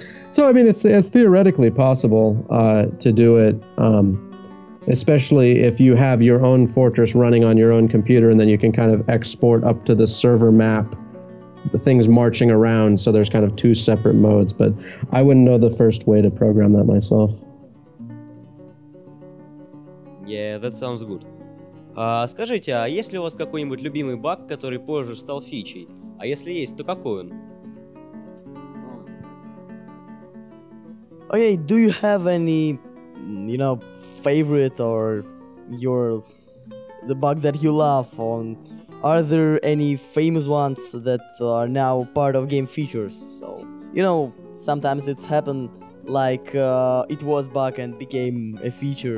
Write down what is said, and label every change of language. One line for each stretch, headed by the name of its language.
English: So I mean, it's theoretically possible to do it, especially if you have your own fortress running on your own computer, and then you can kind of export up to the server map the things marching around, so there's kind of two separate modes. But I wouldn't know the first way to program that myself. Yeah, that sounds good.
Russian: Скажите, а есть ли у вас какой-нибудь любимый баг, который позже стал фичей? А если есть, то какой он?
English: Okay, do you have any, you know, favorite or the bug that you love? Are there any famous ones that are now part of game features? So, you know, sometimes it's happened like it was bug and became a feature.